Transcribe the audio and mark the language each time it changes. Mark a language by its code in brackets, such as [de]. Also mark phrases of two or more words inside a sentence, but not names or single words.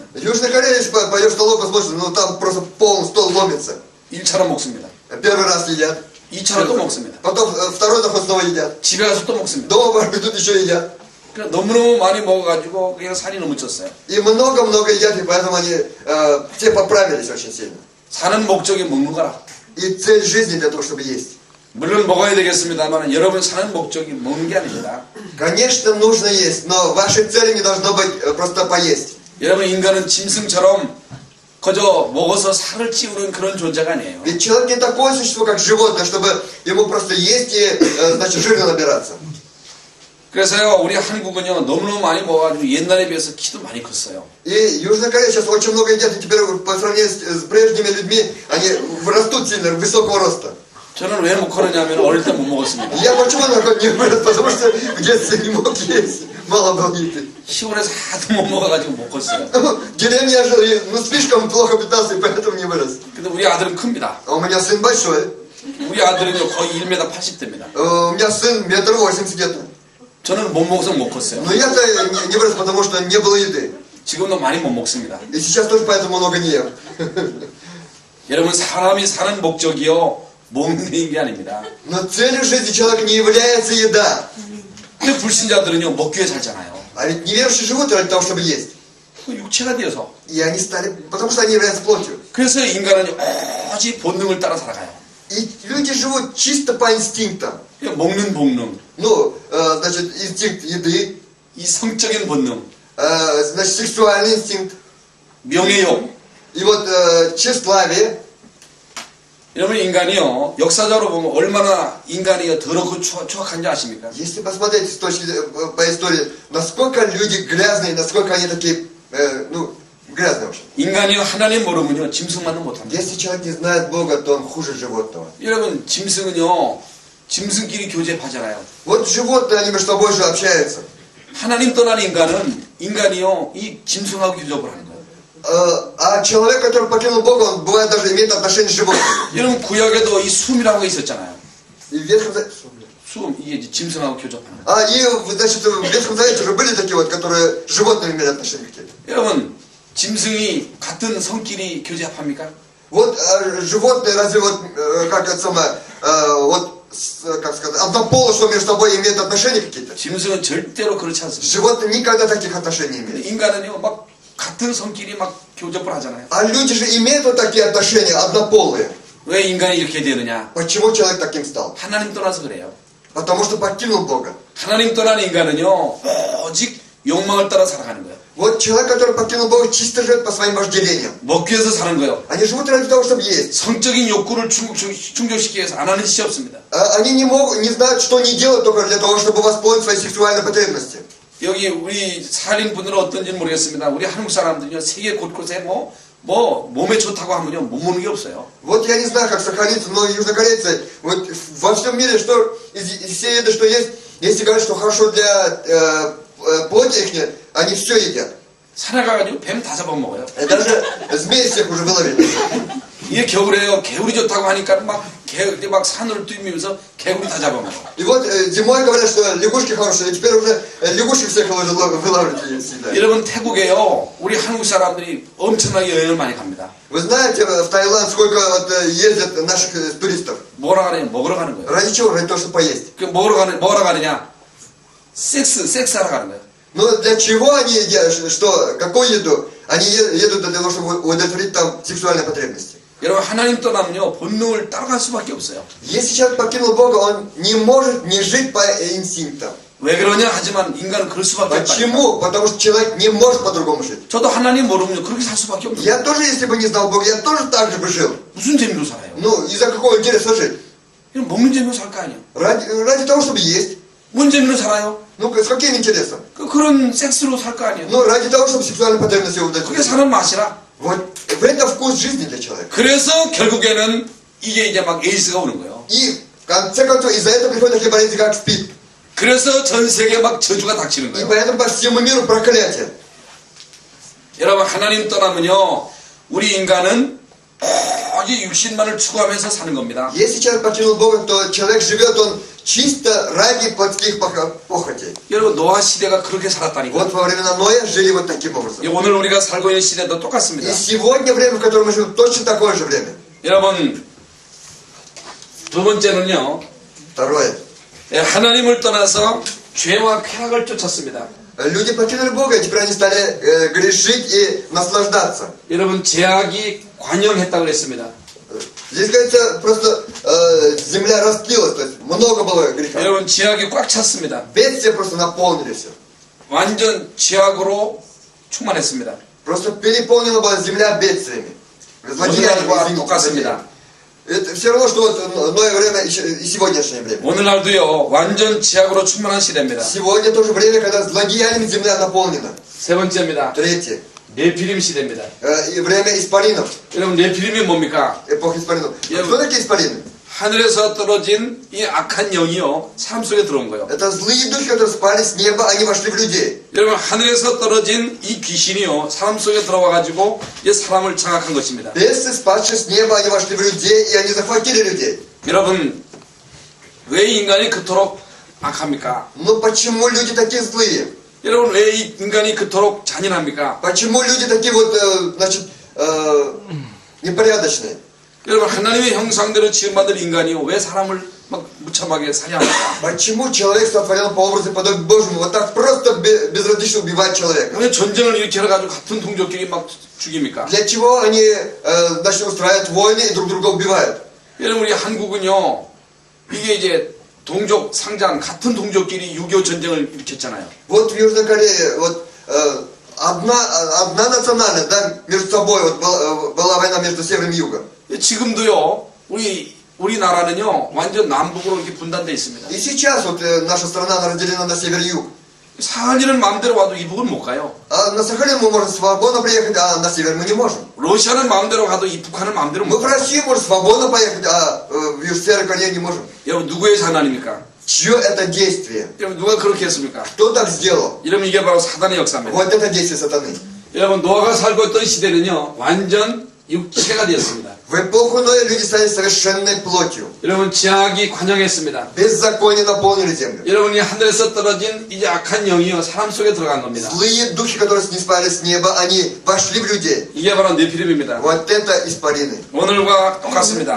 [ru] Южная Корея, если пойдешь в столовую, посмотришь, ну там просто полный стол ломится. [ko] 1차로 먹습니다. [ru] Первый раз едят. [ko] 2차로 또 먹습니다. [ru] Потом второй заход снова едят. [ko] 집에 가서 또 먹습니다. [ru] Дома придут еще едят. [ko] 그러니까 너무너무 많이 먹어가지고 그냥 살이 너무 쪘어요. [ru] И много-много едят, и поэтому они все поправились очень сильно. [ko] 사는 목적이 먹는 거라. [ru] И цель жизни для того, чтобы есть. [ko] 물론 먹어야 되겠습니다만 여러분 사는 목적이 먹는 게 아닙니다. [ru] Конечно, нужно есть, но вашей целью не должно быть просто поесть. [ko] 여러분 인간은 짐승처럼 그저 먹어서 살을 찌우는 그런 존재가 아니에요. [ru] Ведь человек не такое существо, как животное, чтобы ему просто есть и, значит, жирно набираться. [ko] 그래서요, 우리 한국은요, 너무너무 많이 먹어가지고 옛날에 비해서 키도 많이 컸어요. [ru] И Южная Корея сейчас очень много едят, и теперь по сравнению с прежними людьми, они растут сильно, высокого роста. [ko] 저는 왜 못 그러냐면 어릴 때 못 먹었습니다. [ru] Я почему не вырос? Потому что в детстве не мог есть, мало был еды. [ko] 시골에서 하도 못 먹어가지고 못 컸어요. [ru] В деревне я жил, и, слишком плохо питался, и поэтому не вырос. [ko] 근데 우리 아들은 큽니다. [ru] А у меня сын большой, [ko] 우리 아들은요, 거의 1m 80대입니다. [ru] у меня сын 1,80 м где-то. [ko] 저는 못 먹어서 못 컸어요. [ru] Но я-то не вырос, потому что не было еды. [ko] 지금도 많이 못 먹습니다. [ru] И сейчас тоже поэтому много не ем. [ko] 여러분, 사람이 사는 목적이요, 먹는 게 아닙니다. [ru] Но целью жизни человека не является еда. [ko] 근데 불신자들은요, 먹기 위해 살잖아요. [ru] А ведь неверующие живут ради того, чтобы есть. [ko] 그 육체가 되어서. [ru] И они стали, потому что они являются плотью. [ko] 그래서 인간은 오직 본능을 따라 살아가요. [ru] И люди живут чисто по инстинктам. [ko] 먹는 본능, [ru] Ну, значит, инстинкт еды, [ko] 이 성적인 본능, [ru] значит, сексуальный инстинкт. [ko] 명예욕. [ru] И вот тщеславие. [ko] 여러분, 인간이요, 역사적으로 보면 얼마나 인간이 더럽고 추악한지 아십니까? [ru] Если посмотреть по истории, насколько люди грязные, насколько они такие, грязные вообще. [ko] 인간이요, 하나님 모르면요, 짐승만은 못합니다. [ru] Если человек не знает Бога, то он хуже животного. [ko] 여러분, 짐승은요, 짐승끼리 교제하잖아요. [ru] Вот животные, они между собой же общаются. [ko] 하나님 떠난 인간이요, 이 짐승하고 교접을 하는 거예요. [ru] А человек, который покинул Бога, он бывает даже имеет отношение с животными. [ko] 여러분, 구약에도 이 숨이라고 있었잖아요. [ru] И в Ветхом Завете... [ko] 숨, 이게 이제 짐승하고 교접하는 거예요. [ru] И, значит, в Ветхом Завете уже были такие вот, которые с животными имели отношение какие-то. [ko] 여러분, 짐승이 같은 성끼리 교제합니까? [ru] Вот животные, разве вот, как это самое, как сказать, однополые, что между собой имеют отношения какие-то? [ko] 짐승은 절대로 그렇지 않습니다. [ru] Животные никогда таких отношений не имеют. [ko] 인간은요, 막 같은 성끼리 막 교접을 하잖아요. [ru] А люди же имеют вот такие отношения, однополые. [ko] 왜 인간이 이렇게 되느냐? [ru] Почему человек таким стал? [ko] 하나님 떠나서 그래요. [ru] Потому что покинул Бога. [ko] 하나님 떠난 인간은요, 오직 욕망을 따라 살아가는 거예요. [ru] Вот человек, который покинул Бога, чисто живет по своим вожделениям. [ko] 먹기 위해서 사는 거예요. [ru] Они живут ради того, чтобы есть. [ko] 성적인 욕구를 충족시키기 위해서 안 하는 짓이 없습니다. [ru] Они не знают, что они делают только для того, чтобы восполнить свои сексуальные потребности. [ko] 여기 우리 살인 분들은 어떤지는 모르겠습니다. 우리 한국 사람들은요, 세계 곳곳에 몸에 좋다고 하면요, 못 먹는 게 없어요. [ru] Вот я не знаю, как сохраниться, но южнокорейцы, вот во всем мире, что из всей еды, что есть, если говорят, что хорошо для плоти их, они все едят. [ko] 산에 가가지고 뱀 다 잡아먹어요. [ru] И даже змей всех уже выловили. [ko] 이게 겨울에요. 개구리 좋다고 하니까 막 산을 뛰면서 개구리 다 잡아먹어. [ru] И вот зимой говорят, что лягушки хорошие, и теперь уже лягушек всех вылавливают и съедают. [ko] 여러분, 태국에요, 우리 한국 사람들이 엄청나게 여행을 많이 갑니다. [ru] Вы знаете, в Таиланд сколько вот ездят наших туристов? [ko] 뭐라 가느냐? 먹으러 가는 거예요. [ru] Ради чего? Ради того, чтобы поесть. [ko] 그 뭐라 가느냐? 섹스하러 가는 거예요. [ru] Но для чего они едят? Что? Какую еду? Они едут для того, чтобы удовлетворить там сексуальные потребности. [ko] 여러분, 하나님 떠나면요, 본능을 따라갈 수밖에 없어요. [ru] Если человек покинул Бога, он не может не жить по инстинктам. [ko] 왜 그러냐 하지만 인간은 그럴 수밖에 없다. [ru] Почему? Потому что человек не может по-другому жить. [ko] 저도 하나님 모르면 그렇게 살 수밖에 없어요. [ru] Я тоже, если бы не знал Бога, я тоже так же бы жил. [ko] 무슨 재미로 살아요? [ru] Ну, из-за какого интереса жить? [ko] 그냥 먹는 재미로 살 거 아니에요. [ru] Ради того, чтобы есть. [ko] 뭔 재미로 살아요? [ru] Ну, с каким интересом? [ko] 그런 섹스로 살 거 아니에요. [ru] Ну, ради того, чтобы сексуальные потребности [ko] 그게 [ru] удовлетворить. [ko] 사는 맛이라. [ru] Вот в этом вкус жизни для человека. [ko] 그래서 결국에는 이게 이제 막 에이스가 오는 거예요. [ru] И в конце концов, из-за этого приходят такие болезни, как СПИД. [ko] 그래서 전 세계에 막 저주가 닥치는 [ru] И [ko] 거예요. [ru] поэтому по всему миру проклятие. [ko] 여러분, 하나님 떠나면요, 우리 인간은 오직 육신만을 추구하면서 사는 겁니다. [ru] Если человек покинул Бога, то человек живет он чисто ради плотских похотей. [ko] 여러분, 노아 시대가 그렇게 살았다니까. [ru] Вот во времена Ноя жили вот таким образом. [ko] 오늘 우리가 살고 있는 시대도 똑같습니다. [ru] И сегодня время, в котором мы живем, точно такое же время. [ko] 여러분, 두 번째는요, [ru] Второе. [ko] 하나님을 떠나서 죄와 쾌락을 쫓았습니다. [ru] Люди покинули Бога, и теперь они стали грешить и наслаждаться. [ko] 여러분, 죄악이 관영했다고 그랬습니다. [ru] Здесь, говорится, просто земля растлилась, то есть много было греха. [ko] 여러분, 죄악이 꽉 찼습니다. [ru] Бедствия просто наполнили все. [ko] 완전 죄악으로 충만했습니다. [ru] Просто переполнена была земля бедствиями. Злодеяниями, [ko] 오늘날과 [ru] извините, [ko] 똑같습니다. [ru] Это все равно, что вот Ное время и сегодняшнее время. [ko] 오늘날도요 완전 지약으로 충만한 시대입니다. [ru] Сегодня тоже время, когда злодеяниями земля наполнена. [ko] 세 번째입니다. [ru] Третье. [ko] 네피림 시대입니다. [ru] И время испаринов. [ko] 여러분 네피림이 뭡니까? [ru] Эпоха испаринов. Я- Кто такие испарины? [ko] 하늘에서 떨어진 이 악한 영이요 사람 속에 들어온 거예요. [ru] Это злые духи, которые спали с неба, они вошли в людей. [ko] 여러분 하늘에서 떨어진 이 귀신이요 사람 속에 들어와 가지고 이 사람을 장악한 것입니다. [ru] Бесы, спадшие с неба, они вошли в людей, и они захватили людей. [ko] 여러분 왜 인간이 그토록 악합니까? [ru] Но почему люди такие злые? [ko] 여러분 왜 이 인간이 그토록 잔인합니까? [ru] Почему люди такие вот, значит, непорядочные? [ko] 여러분 하나님의 형상대로 지음받은 인간이요 왜 사람을 막 무참하게 살해합니까? [ru] Почему человек сотворен по образу и подобию Божьему? Вот так просто безразлично убивать человека. [ko] 왜 전쟁을 일으켜 가지고 같은 동족끼리 막 죽입니까? [ru] Для чего они, значит, устраивают войны и друг друга убивают? [ko] 여러분 우리 한국은요 이게 이제 동족 상장 같은 동족끼리 6.25 전쟁을 일으켰잖아요. [ru] Вот в Южной Корее, вот одна национальность, да, между собой, вот была война между севером и югом. [ko] 지금도요 우리나라는요 완전 남북으로 이렇게 분단되어 있습니다. [ru] И сейчас вот наша страна она разделена на север и юг. [ko] 사할리는 마음대로 와도 이북은 못 가요. [ru] А на Сахалин мы можем свободно приехать, а на север мы не можем. [ko] 러시아는 마음대로 가도 이 북한은 마음대로 [ru] Мы [ko] 못 [ru] в [ko] 가요. [ru] Россию можем свободно поехать, а в Северной Корее не можем. [ko] 여러분 누구의 사나입니까? [ru] Чье это действие? [ko] 여러분 누가 그렇게 했습니까? [ru] Кто так сделал? [ko] 여러분 이게 바로 사단의 역사입니다. [ru] Вот это действие сатаны. [ko] 여러분 노아가 살고 있던 시대는요 완전 육체가 되었습니다. [ru] В эпоху Ноя люди стали совершенной плотью. [ko] 여러분 지악이 관영했습니다. [ru] Беззаконие наполнили землю. [ko] 여러분이 하늘에서 떨어진 이제 악한 영이요 사람 속에 들어간 겁니다. [ru] Злые духи, которые снеспали с неба, они вошли в людей. [ko] 이게 바로 네피림입니다. [ru] Вот это испарины. [ko] 오늘과 똑같습니다.